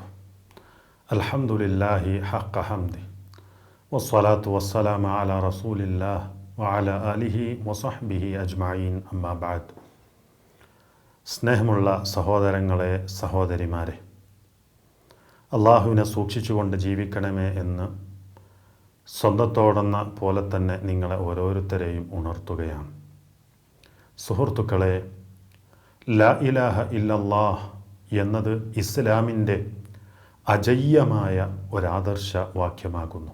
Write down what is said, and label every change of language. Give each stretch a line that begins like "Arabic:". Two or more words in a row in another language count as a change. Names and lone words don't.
Arabic: الحمد لله حق حمده والصلاة والسلام على رسول الله وعلى آله وصحبه أجمعين أما بعد.
Malayalam: സ്നേഹമുള്ള സഹോദരങ്ങളെ, സഹോദരിമാരെ, അള്ളാഹുവിനെ സൂക്ഷിച്ചുകൊണ്ട് ജീവിക്കണമേ എന്ന് സ്വന്തത്തോടെന്ന പോലെ തന്നെ നിങ്ങളെ ഓരോരുത്തരെയും ഉണർത്തുകയാണ്. സുഹൃത്തുക്കളെ,
Arabic: لا إله إلا الله
Malayalam: എന്നത് ഇസ്ലാമിൻ്റെ അജയ്യമായ ഒരാദർശ വാക്യമാകുന്നു.